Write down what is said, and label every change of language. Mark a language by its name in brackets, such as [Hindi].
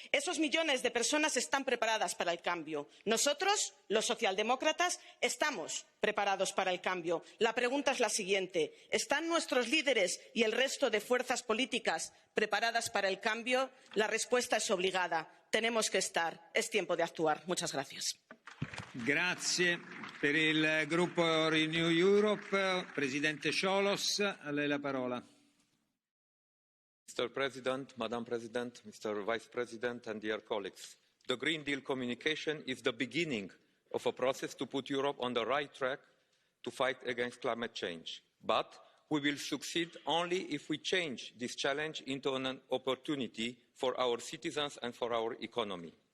[Spanish] Esos millones de personas están preparadas para el cambio. Nosotros, los socialdemócratas, estamos preparados para el cambio. La pregunta es la siguiente. ¿Están nuestros líderes y el resto de fuerzas políticas preparadas para el cambio? La respuesta es obligada. Tenemos que estar. Es tiempo de actuar. Muchas gracias. [Italian] Grazie. Per il gruppo Renew Europe, Presidente Ciolos, a lei la parola. [English] Mr. President, Madam President, Mr. Vice President, and dear colleagues, the Green Deal communication is the beginning of a process to put Europe on the right track to fight against climate change. But we will succeed only if we change this challenge into an opportunity for our citizens and for our economy.